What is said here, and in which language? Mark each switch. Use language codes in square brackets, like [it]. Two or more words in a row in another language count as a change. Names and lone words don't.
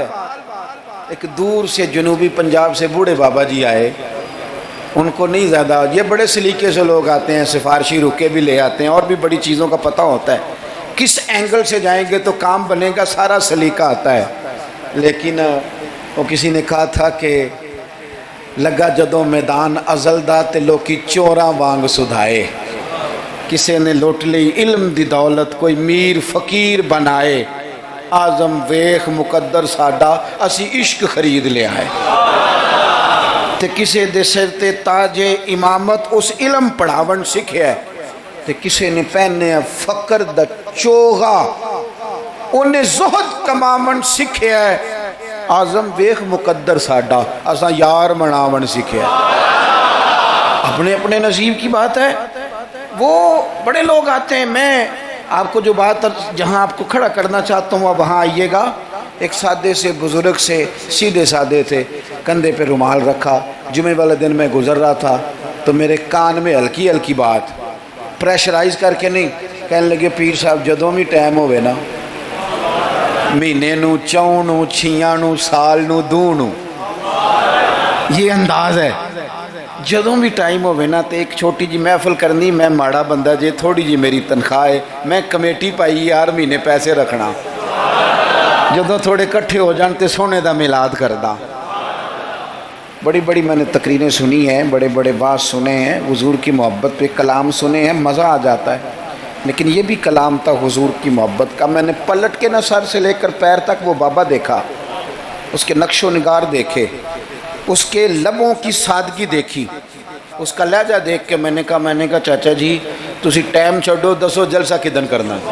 [ur] ایک دور سے جنوبی پنجاب سے بوڑھے بابا جی آئے، ان کو نہیں زیادہ، یہ بڑے سلیقے سے لوگ آتے ہیں، سفارشی رکے بھی لے آتے ہیں اور بھی بڑی چیزوں کا پتہ ہوتا ہے، کس اینگل سے جائیں گے تو کام بنے گا، سارا سلیقہ آتا ہے. لیکن وہ کسی نے کہا تھا کہ [pa] لگا جدوں میدان ازل دا تے لوکی چوراں وانگ سدھائے. کسی نے لوٹ لی علم دی دولت، کوئی میر فقیر بنائے. آزم ویخ مقدر ساڈا اسی عشق خرید لے آئے. تے کسے دے سر تے تاج امامت اس علم پڑھاون سکھیا ہے، تے کسے نے پہنے فقر دا چوغا انہیں زہد کماون سکھیا ہے. آزم ویخ مقدر ساڈا اساں یار مناون سکھیا ہے. [ur] اپنے اپنے نصیب کی بات ہے. وہ بڑے لوگ آتے ہیں. میں آپ کو جو بات جہاں آپ کو کھڑا کرنا چاہتا ہوں وہاں آئیے گا. ایک سادے سے بزرگ سے، سیدھے سادے تھے، کندھے پہ رومال رکھا. جمعے والے دن میں گزر رہا تھا تو میرے کان میں ہلکی ہلکی بات، پریشرائز کر کے نہیں، کہنے لگے پیر صاحب [pa] جدوں بھی ٹائم ہوئے نا، مہینے نو، چون نو، چھیاں نو، سال نو، دو نو، [ur] یہ انداز ہے. [pa] جدوں بھی ٹائم ہوئے نا تو ایک چھوٹی جی محفل کرنی. میں ماڑا بندہ جے، تھوڑی جی میری تنخواہ ہے، میں کمیٹی پائی یار مہینے پیسے رکھنا، جدوں تھوڑے کٹھے ہو جان تے سونے دا میلاد کردہ. [ur] بڑی بڑی میں نے تقریریں سنی ہیں، بڑے بڑے باز سنے ہیں، حضور کی محبت پہ کلام سنے ہیں، مزہ آ جاتا ہے. لیکن یہ بھی کلام تھا حضور کی محبت کا. میں نے پلٹ کے نہ سر سے لے کر پیر تک وہ بابا دیکھا، اس کے نقش و نگار دیکھے، اس کے لبوں کی سادگی دیکھی، اس کا لہجہ دیکھ کے میں نے کہا چاچا جی [pa] تسی ٹائم چھوڑو، دسو جلسہ کدن کرنا.